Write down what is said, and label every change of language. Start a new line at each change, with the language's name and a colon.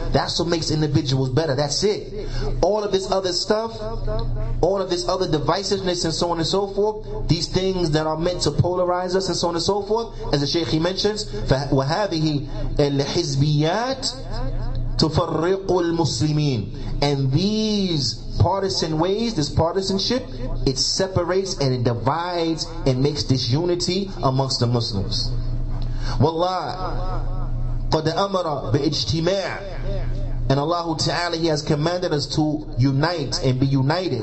English: That's what makes individuals better. That's it. All of this other stuff, all of this other divisiveness and so on and so forth, these things that are meant to polarize us and so on and so forth, as the Shaykh he mentions,
Arabic: وَهَذِهِ الْحِزْبِيَّاتِ تُفَرِّقُ الْمُسْلِمِينَ.
English: And these partisan ways, this partisanship, it separates and it divides and makes disunity amongst the Muslims.
Arabic: Wallah, قَدْ أَمَرَ بِإِجْتِمَاعٍ.
English: And Allah Ta'ala, He has commanded us to unite and be united.